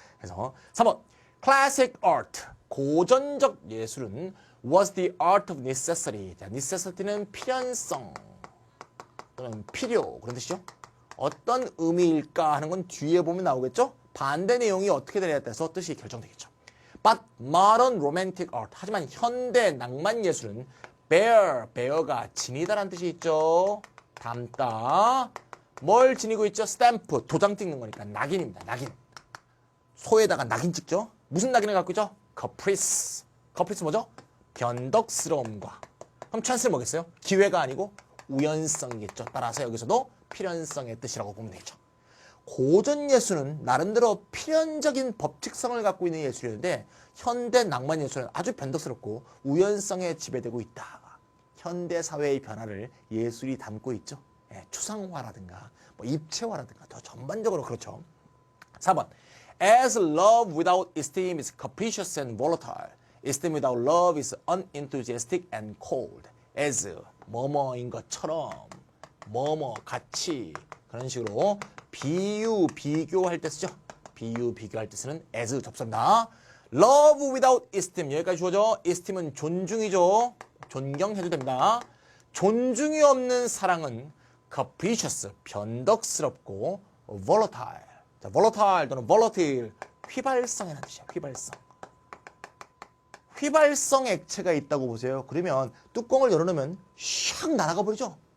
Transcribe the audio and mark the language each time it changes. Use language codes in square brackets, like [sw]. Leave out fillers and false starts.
[ko] 그래서 3번 [en] classic art [ko] 고전적 예술은 [en] was the art of necessity. [ko] 자, necessity는 필연성 또는 필요 그런 뜻이죠. 어떤 의미일까 하는 건 뒤에 보면 나오겠죠. 반대 내용이 어떻게 되냐에 따라서 뜻이 결정되겠죠. [en] But modern romantic art. [ko] 하지만 현대 낭만 예술은 bear가 지니다라는 뜻이 있죠. 담다. 뭘 지니고 있죠? 스탬프, 도장 찍는 거니까 낙인입니다. 낙인. 소에다가 낙인 찍죠. 무슨 낙인을 갖고 있죠? caprice. caprice 뭐죠? 변덕스러움과. 그럼 찬스는 뭐겠어요? 기회가 아니고 우연성이겠죠. 따라서 여기서도 필연성의 뜻이라고 보면 되겠죠. 고전 예술은 나름대로 필연적인 법칙성을 갖고 있는 예술이었는데 현대 낭만 예술은 아주 변덕스럽고 우연성에 지배되고 있다. 현대 사회의 변화를 예술이 담고 있죠. 예, 추상화라든가 뭐 입체화라든가 더 전반적으로 그렇죠. [en] 4번 As love without esteem is capricious and volatile. Esteem without love is unenthusiastic and cold. [ko] As 뭐뭐인 것처럼 뭐뭐 같이 그런 식으로 비유 비교할 때 쓰죠. 비유 비교할 때 쓰는 as 접선다. [en] Love without esteem [ko] 여기까지 주어져. esteem은 존중이죠. 존경해도 됩니다. 존중이 없는 사랑은 capricious 변덕스럽고 volatile. 자, volatile 또는 volatile 휘발성이라는 뜻이야. 휘발성. 휘발성 액체가 있다고 보세요. 그러면 뚜껑을 열어놓으면 샥 날아가 버리죠.